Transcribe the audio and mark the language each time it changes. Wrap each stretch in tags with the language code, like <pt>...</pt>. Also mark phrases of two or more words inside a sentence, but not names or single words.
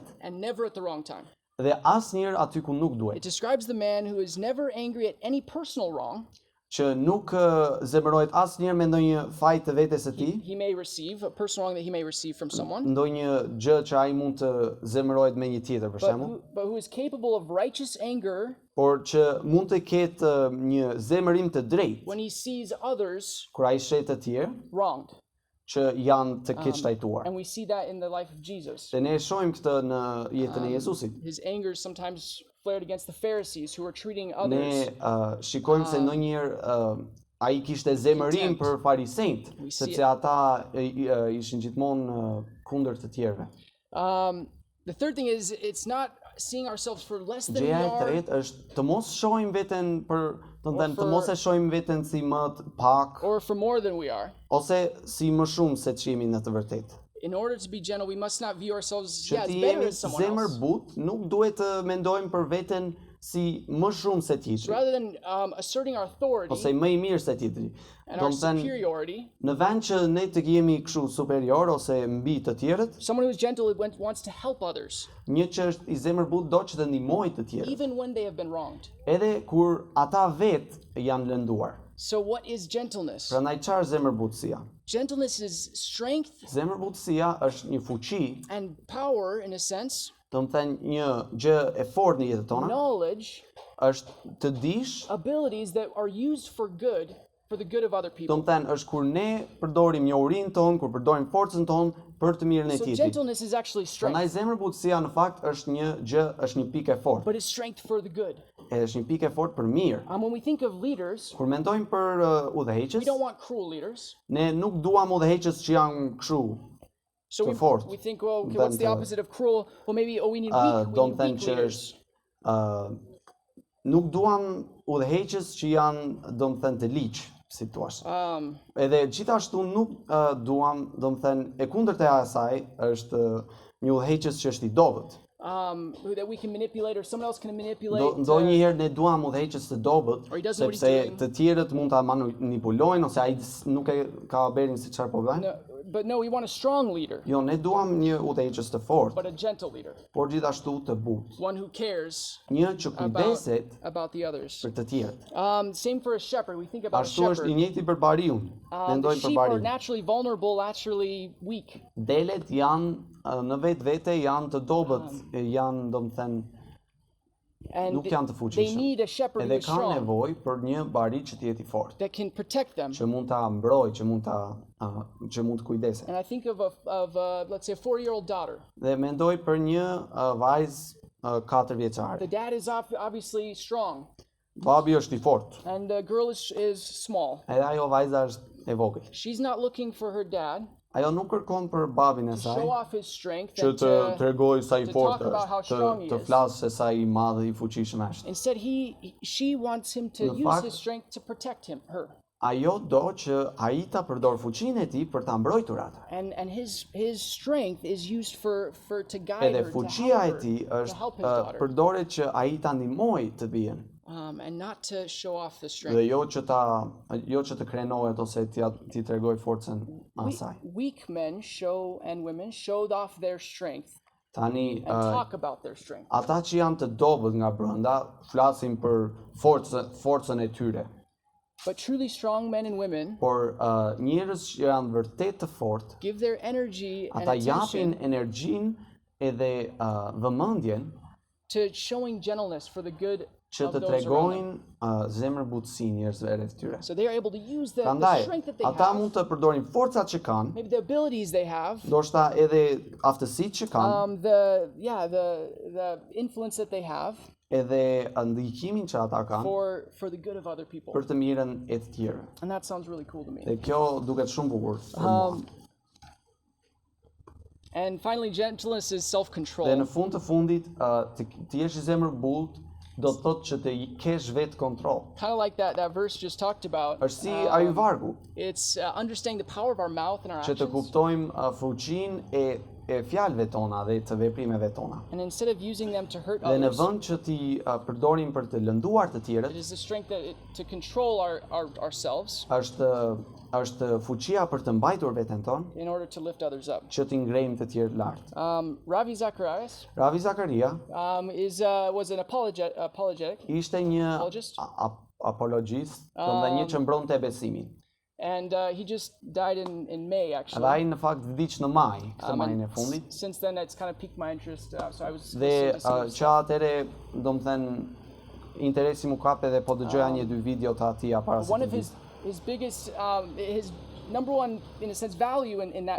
<en>and never at the wrong time.</en> <sq>dhe asnjëherë aty ku nuk</sq> <en>It</en> <sq>duhet.</sq> <en>describes the man who is never angry at any personal wrong</en> <sq>Që nuk zemërohet asnjëherë me ndonjë fajt të vetes së tij,</sq> <en>he may receive, a personal wrong that he may receive from someone,</en> <sq>ndonjë gjë që ai mund të zemërohet me një tjetër për shembull,</sq> <en>but who is capable of righteous anger</en> <sq>por që mund të ketë një zemërim të drejtë</sq> <en>when he sees others</en> <sq>kur ai shet të tjerë</sq> <en>wronged.</en> <sq>që janë të keq trajtuar.</sq> <en>And we see that in the life of Jesus.</en> <sq>Dhe ne e shohim këtë në jetën e Jezusit.</sq> <en>His anger sometimes flared against the Pharisees who were treating</en> <sq>Ne</sq> <en>others.</en> <sq>shikojmë se ndonjëherë ai kishte zemërim për farisejt, sepse ata ishin gjithmonë kundër të tjerëve.</sq> <en>The third thing is it's not seeing ourselves for less than we</en> <sq>Gjëja e</sq> <en>are,</en> <sq>tretë është të mos shohim veten të mos e shohim veten si më të pak</sq> <en>or for more than we are.</en> <sq>ose si më shumë se ç'jemi në të vërtetë.</sq> <en>In order to be gentle, we must not view ourselves</en> <sq>Që</sq> <en>as</en> <sq>të</sq> <en>better</en> <sq>jemi</sq> <en>than someone else.</en> <sq>zemërbut, nuk duhet të mendojmë për veten si më shumë se tjetri</sq> <en>Rather than asserting our authority</en> <sq>ose më i mirë se tjetri.</sq> <en>and</en> <sq>Do</sq> <en>our</en> <sq>të thënë,</sq> <en>superiority,</en> <sq>në vend që ne të jemi kështu superior ose mbi të tjerët,</sq> <en>someone who is gentle wants to help others,</en> <sq>një që është i zemërbut do që të ndihmojë të tjerët,</sq> <en>even when they have been wronged.</en> <sq>edhe kur ata vetë janë lënduar.</sq> <en>So what is gentleness?</en> <sq>Prandaj çfarë zemërbutësia?</sq> <en>Gentleness is strength</en> <sq>Zemërbutësia është një fuqi,</sq> <en>and power, in a sense,</en> <sq>do të thënë një gjë e fortë në jetën tona,</sq> <en>knowledge,</en> <sq>është të dish,</sq> <en>abilities that are used for good, for the good of other</en> <sq>do</sq> <en>people.</en> <sq>të thënë është kur ne përdorim njohurinë tonë, kur përdorim forcën tonë për të mirën e</sq> <en>So</en> <sq>tjetrit.</sq> <en>gentleness is actually</en> <sq>Prandaj</sq> <en>strength,</en> <sq>zemërbutësia në fakt është një gjë, është një pikë e fortë.</sq> <en>but it's strength for the good.</en> <sq>Është një pikë e fortë për mirë.</sq> <en>When we think of leaders,</en> <sq>Kur mendojmë për udhëheqës,</sq> <en>we don't want cruel leaders.</en> <sq>ne nuk duam udhëheqës që janë kështu.</sq> <en>So</en> <sq>Të fortë.</sq> <en>we think, well, okay, what's the Than to- opposite of cruel? Well, maybe we need</en> <sq>Do të</sq> <en>weak</en> <sq>thënë që</sq> <en>leaders.</en> <sq>është nuk duam udhëheqës që janë, do të thënë, të ligjë, si thua. Edhe gjithashtu nuk duam, do të thënë, e kundërta e asaj është një udhëheqës që është i dobët.</sq> <en>That we can manipulate or someone else can manipulate.</en> <sq>Ndonjëherë ne duam udhëheqës të dobët,</sq> <en>Or he doesn't know what he's</en> <sq>sepse</sq> <en>doing.</en> <sq>të tjerët mund ta manipulojnë ose ai nuk e ka berin se çfarë po bën.</sq> <en>But no, we want a strong leader,</en> <sq>Jo, ne duam një udhëheqës të fortë,</sq> <en>but a gentle leader,</en> <sq>por gjithashtu të butë.</sq> <en>one who cares</en> <sq>Një që kujdeset</sq> <en>about the others.</en> <sq>për të tjerët.</sq> <en>Same for a shepherd. We think about a</en> <sq>Ashtu është i</sq> <en>shepherd.</en> <sq>njëjti për bariun.</sq> <en>The</en> <sq>Mendojmë për</sq> <en>sheep are</en> <sq>bariun.</sq> <en>naturally vulnerable, naturally weak.</en> <sq>Delet janë në vetvete janë të dobët, janë, domethënë,</sq> <en>And</en> <sq>nuk janë të</sq> <en>they</en> <sq>fuqishëm.</sq> <en>need a shepherd who</en> <sq>Edhe</sq> <en>is</en> <sq>ka</sq> <en>strong,</en> <sq>nevojë për një bari që të jetë i fortë,</sq> <en>that can protect them.</en> <sq>që mund ta mbrojë, që mund të kujdesë.</sq> <en>And I think of let's say a 4-year-old daughter.</en> <sq>Dhe mendoj për një vajzë 4 vjeçare.</sq> <en>The dad is obviously strong,</en> <sq>Babi është i fortë,</sq> <en>and the girl is small.</en> <sq>edhe ajo vajza është e vogël.</sq> <en>She's not looking for her dad</en> <sq>Ajo nuk kërkon për babin e</sq> <en>to</en> <sq>saj,</sq> <en>show off his strength</en> <sq>që</sq> <en>and</en> <sq>të tregojë sa i</sq> <en>to</en> <sq>fortë</sq> <en>talk about how</en> <sq>është,</sq> <en>strong he</en> <sq>të</sq> <en>is.</en> <sq>flasë se sa i madh dhe i fuqishëm është.</sq> <en>Instead, she wants him to</en> <sq>Në</sq> <en>use</en> <sq>fakt-</sq> <en>his strength to protect her.</en> <sq>Ajo do që ai ta përdor fuqinë e tij për ta mbrojtur atë.</sq> <en>And his strength is used for to guide</en> <sq>Edhe</sq> <en>her,</en> <sq>fuqia e</sq> <en>to</en> <sq>tij</sq> <en>help her, to</en> <sq>është</sq> <en>help his daughter,</en> <sq>përdoret që ai ta ndihmojë të bien,</sq> <en>and not to show off the</en> <sq>dhe</sq> <en>strength.</en> <sq>jo që të krenohet ose t'i tregoj forcën asaj.</sq> <en>Weak men and women showed off their strength</en> <sq>Tani</sq> <en>and talk about their strength.</en> <sq>ata që janë të dobët nga brenda flasin për forcën e tyre.</sq> <en>But truly strong men and women</en> <sq>Por njerëz që janë vërtet të fortë,</sq> <en>give their energy and</en> <sq>ata japin</sq> <en>attention</en> <sq>energjinë edhe vëmendjen</sq> <en>to showing gentleness for the good</en> <sq>që</sq> <en>of</en> <sq>të</sq> <en>those around them.</en> <sq>tregojnë zemërbutësi njerëzve rreth tyre.</sq> <en>So they are able to use the</en> <sq>Prandaj,</sq> <en>strength that they</en> <sq>ata</sq> <en>have,</en> <sq>mund të përdorin forcat që kanë,</sq> <en>maybe the abilities they have,</en> <sq>ndoshta edhe aftësitë që kanë,</sq> <en>the influence that they have</en> <sq>edhe ndihkimin që ata kanë</sq> <en>for the good of other people.</en> <sq>për të mirën e të tjerë.</sq> <en>And that sounds really cool to me.</en> <sq>Dhe kjo duket shumë bukur për mua.</sq> <en>And finally, gentleness is</en> <sq>Dhe</sq> <en>self-control.</en> <sq>në fund të fundit, të jesh i zemërbult do të thotë që të kesh vetë kontroll.</sq> <en>Kind of like that verse just talked about.</en> <sq>Është si ajvargu,</sq> <en>It's understanding the power of our mouth and our</en> <sq>që të</sq> <en>actions.</en> <sq>kuptojmë fuqinë e e fjalëve tona dhe të veprimeve tona.</sq> <en>And instead of using them to hurt</en> <sq>Dhe në</sq> <en>others,</en> <sq>vend që ti përdorim për të lënduar të</sq> <en>it</en> <sq>tjerët,</sq> <en>is the strength to control ourselves</en> <sq>është fuqia për të mbajtur veten tonë,</sq> <en>in order to lift others up.</en> <sq>që t'i ngrejmë të tjerë lart.</sq> <en>Ravi Zacharias</en> <sq>Ravi Zakaria</sq> <en>was an apologetic,</en> <sq>ishte një</sq> <en>apologist,</en> <sq>apologjist, domethënë një që mbronte besimin.</sq> <en>and he just died in May</en> <sq>Dhe</sq> <en>actually.</en> <sq>ai në fakt vdiq në maj, këtë majin e fundit.</sq> <en>Since then, it's kind of piqued my interest, so I was</en> <sq>Dhe</sq> <en>listening to some of his</en> <sq>që atëre, domethënë interesi më kape dhe po dëgjoja një dy video të atij para se</sq> <en>one</en> <sq>të</sq> <en>of his biggest his number one in a sense value in that</en>